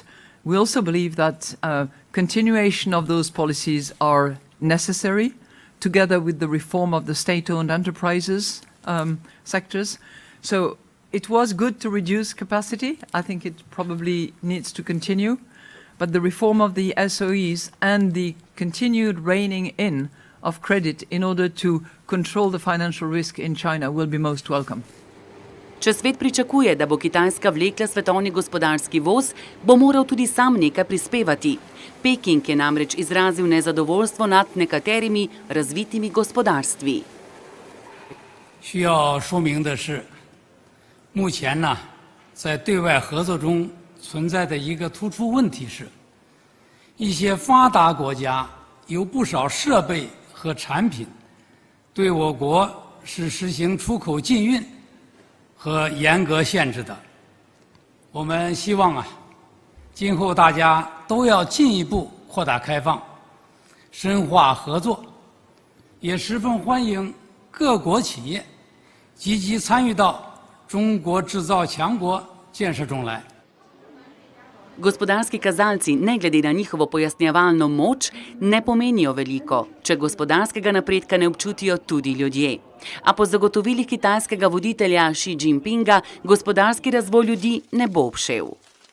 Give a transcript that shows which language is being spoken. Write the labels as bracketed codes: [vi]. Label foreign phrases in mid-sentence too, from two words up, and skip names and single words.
[en] We also believe that continuation of those policies are necessary, together with the reform of the state-owned enterprises sectors. So it was good to reduce capacity. I think it probably needs to continue. But the reform of the SOEs and the continued reining in of credit in order to control the financial risk in China will be most welcome. [sl] Če svet pričakuje, da bo Kitajska vlekla svetovni gospodarski voz, bo moral tudi sam nekaj prispevati. Peking je namreč izrazil nezadovoljstvo nad nekaterimi razvitimi gospodarstvi. [zh] 需要说明的是，目前呢，在对外合作中存在的一个突出问题是，一些发达国家有不少设备和产品对我国是实行出口禁运 和严格限制的，我们希望今后大家都要进一步扩大开放，深化合作，也十分欢迎各国企业积极参与到中国制造强国建设中来。 [sl] Gospodarski kazalci, ne glede na njihovo pojasnjevalno moč, ne pomenijo veliko, če gospodarskega napredka ne občutijo tudi ljudje. A po zagotovilih kitajskega voditelja Xi Jinpinga gospodarski razvoj ljudi ne bo obšel.